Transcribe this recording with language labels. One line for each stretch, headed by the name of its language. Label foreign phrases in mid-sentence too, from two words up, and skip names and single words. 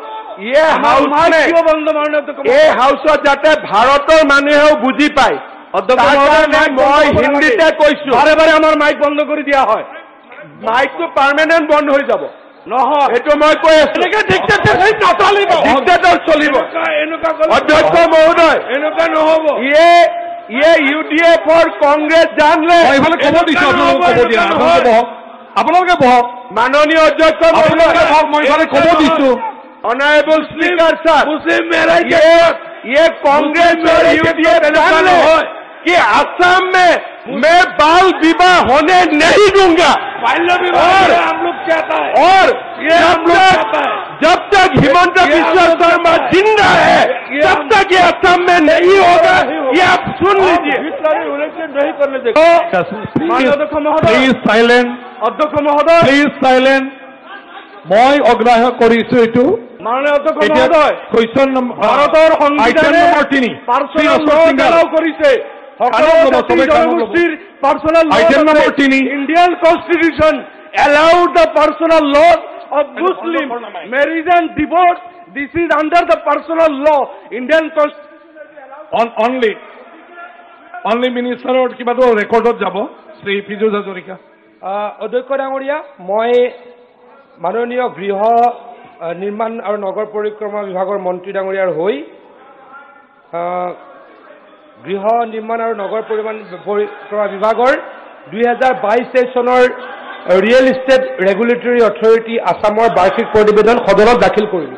Assamese: এই হাউচত যাতে ভাৰতৰ মানুহেও বুজি পায়, মই হিন্দীতে কৈছো। বাৰে বাৰে আমাৰ মাইক বন্ধ কৰি দিয়া হয়, মাইকটো পাৰ্মানেণ্ট বন্ধ হৈ যাব। নহয় এইটো মই কৈ আছো, ডিক্টেটৰ চলিব। অধ্যক্ষ মহোদয়, এনেকুৱা নহ'ব।
Hindi: UDF और कांग्रेस जान ले।
Assamese: আপোনালোকে বহক। মাননীয় অধ্যক্ষ
English: honorable speaker sir,
Hindi: ये कांग्रेस और UDF जान ले कि असम में मैं बाल विवाह होने नहीं दूंगा। हम लोग चाहता है और जब तक हिमंत बिश्व शर्मा जिंदा है तब तक ये असम में नहीं होगा। ये आप सुन लीजिए। नहीं करने देगा।
English: please silent.
Assamese: অধ্যক্ষ মহোদয়
English: please silent.
Assamese: মই অগ্ৰাহ্য কৰিছো এইটো। মাননীয় অধ্যক্ষ মহোদয়,
English: question number
Assamese: ভাৰতৰ সংবিধানে নম্বৰ 3
English: personal law'
Assamese: কৰিছে।
English: Item number 3. Indian Constitution allowed the personal law of Muslim marriage and divorce. This is under the personal law. Indian Constitution
Assamese: only মিনিষ্টাৰৰ কিবাটো ৰেকৰ্ডত যাব। শ্ৰী ফিজুজ হাজৰিকা। অধ্যক্ষ ডাঙৰীয়া, মই মাননীয় গৃহ নিৰ্মাণ আৰু নগৰ পৰিক্ৰমা বিভাগৰ মন্ত্ৰী ডাঙৰীয়াৰ হৈ গৃহ নিৰ্মাণ আৰু নগৰ পৰিক্ৰমা বিভাগৰ 2022 চনৰ ৰিয়েল ইষ্টেট ৰেগুলেটৰী অথৰিটি আছামৰ বাৰ্ষিক প্ৰতিবেদন সদনত দাখিল কৰিলোঁ।